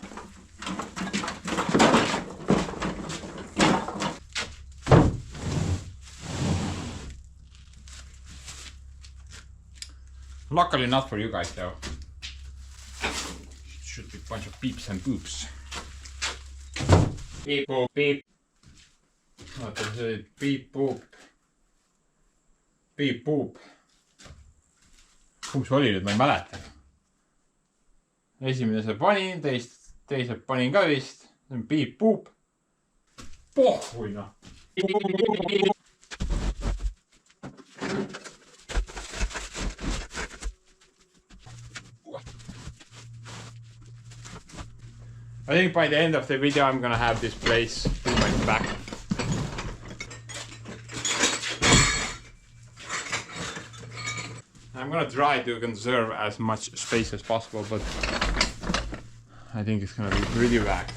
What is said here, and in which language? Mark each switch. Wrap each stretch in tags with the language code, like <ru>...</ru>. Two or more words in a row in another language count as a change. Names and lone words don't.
<en>Luckily not for you guys though. Should be a bunch of beeps and boops. Beep boop beep.</en> <et>Oota, see oli piip-puup. Piip-puup. Kumb see oli nüüd, ma ei mäleta. Esimese panin, teise panin ka vist. See on piip-puup. Pohhui noh.</et> <en>I think by the end of the video I'm gonna have this place pretty much back. I'm gonna try to conserve as much space as possible, but I think it's gonna be pretty whacked.</en>